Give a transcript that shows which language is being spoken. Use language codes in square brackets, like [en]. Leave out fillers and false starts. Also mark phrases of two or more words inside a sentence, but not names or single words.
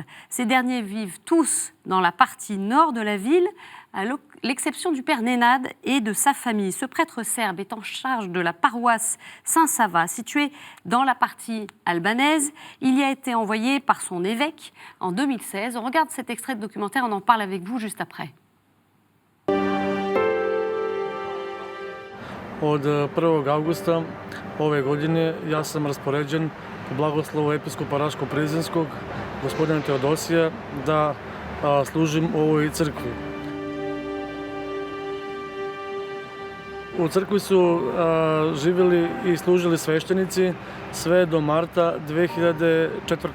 [fr] Ces derniers vivent tous dans la partie nord de la ville, à l'exception du père Nenad et de sa famille. Ce prêtre serbe est en charge de la paroisse Saint-Sava, située dans la partie albanaise. Il y a été envoyé par son évêque en 2016. On regarde cet extrait de documentaire, on en parle avec vous juste après. [sr] Od 1. augusta ove godine ja sam raspoređen po blagoslovu episkopa Raško-Prizinskog, gospodina Teodosija, da služim u ovoj crkvi. U crkvi su živjeli i služili sveštenici sve do marta 2004.